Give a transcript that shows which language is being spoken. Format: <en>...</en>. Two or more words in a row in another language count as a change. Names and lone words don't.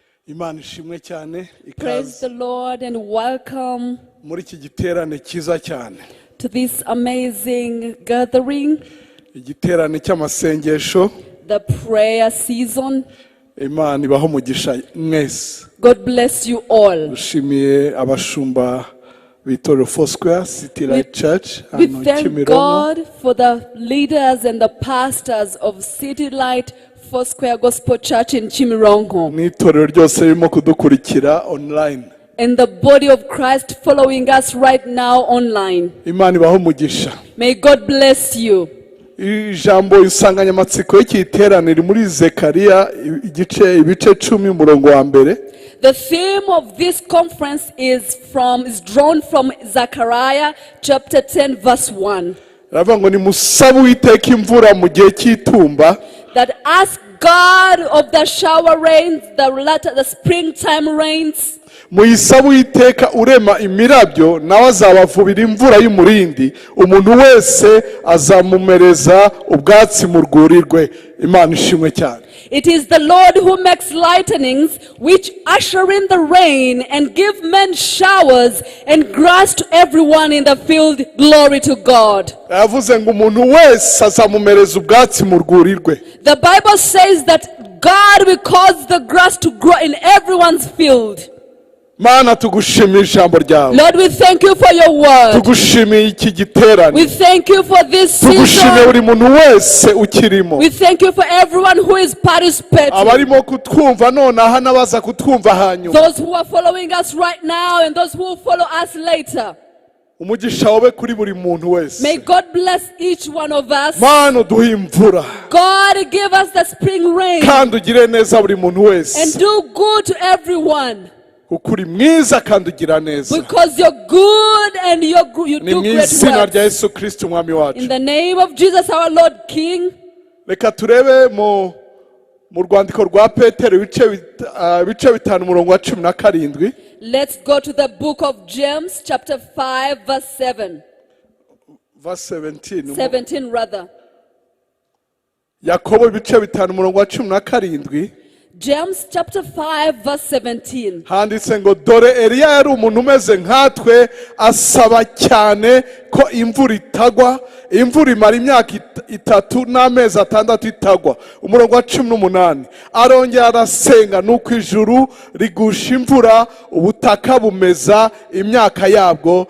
<rw>Imana ishimwe cyane.</rw> <en>Praise the Lord and welcome</en> <rw>muri iki giterane cyiza cyane.</rw> <en>to this amazing gathering,</en> <rw>Igiterane cy'amasengesho.</rw> <en>the prayer season.</en> <rw>Imana ibaho umugisha mwese.</rw> <en>God bless you all.</en> <rw>Dushimiye abashumba b'itorero Foursquare City Light Church</rw> <en>We</en> <rw>hano</rw> <en>thank</en> <rw>Kimironko.</rw> <en>God for the leaders and the pastors of City Light Foursquare Gospel Church in Chimironko,</en> <rw>N'itorero ryose ririmo kudukurikira online.</rw> <en>and the body of Christ following us right now online.</en> <rw>Imana ibaho umugisha.</rw> <en>May God bless you.</en> <rw>Ijambo insanganyamatsiko y'iki giterane riri muri Zekariya ibice 10 umurongo wa mbere.</rw> <en>The theme of this conference is drawn from Zechariah chapter 10 verse 1.</en> <rw>Ravuga ngo nimusabe Uwiteka imvura mu gihe cy'itumba.</rw> <en>That ask God of the shower rains, the springtime rains.</en> <rw>Muyisabe Uwiteka urema imirabyo nawe azabavubira imvura y'umurindi, umuntu wese azamumereza ubwatsi mu rwuri rwe. Imana ishimwe cyane.</rw> <en>It is the Lord who makes lightnings, which usher in the rain and give men showers and grass to everyone in the field. Glory to God.</en> <rw>Yavuze ngo umuntu wese azamumereza ubwatsi mu rwuri rwe.</rw> <en>The Bible says that God will cause the grass to grow in everyone's field.</en> <rw>Mana tugushimiye ijambo ryawe.</rw> <en>Lord, we thank you for your word.</en> <rw>Tugushimiye iki giterane.</rw> <en>We thank you for this</en> <rw>Tugushimiye</rw> <en>season.</en> <rw>buri muntu wese ukirimo.</rw> <en>We thank you for everyone who is participating.</en> <rw>Abarimo kutwumva nonaha n'abaza kutwumva hanyuma.</rw> <en>Those who are following us right now and those who will follow us later.</en> <rw>Umugisha wabe kuri buri muntu wese.</rw> <en>May God bless each one of us.</en> <rw>Mana uduhe imvura.</rw> <en>God give us the spring rain.</en> <rw>Kandi ugire neza buri muntu wese.</rw> <en>And do good to everyone.</en> <rw>Ukuri mwiza kandi ugira neza.</rw> <en>Because you're good and you do great</en> <rw>Izina rya</rw> <en>works.</en> <rw>Yesu Kristo umwami wacu.</rw> <en>In the name of Jesus our Lord King.</en> <rw>Reka turebe mu rwandiko rwa Petero ibice 5 umurongo wa 17.</rw> <en>Let's go to the book of James chapter 5 verse 7. Verse 17. 17 rather.</en> <rw>Yakobo ibice 5 umurongo wa 17.</rw> <en>James chapter 5 verse 17.</en> <rw>Handitse ngo dore Eliya yari umuntu umeze nkatwe, asaba cyane ko imvura itagwa. Imvura imara imyaka 3 n'amezi 6 itagwa. Umurongo wa 18. Arongera arasenga nuko ijuru rigusha imvura, ubutaka bumeza imyaka yabwo.</rw>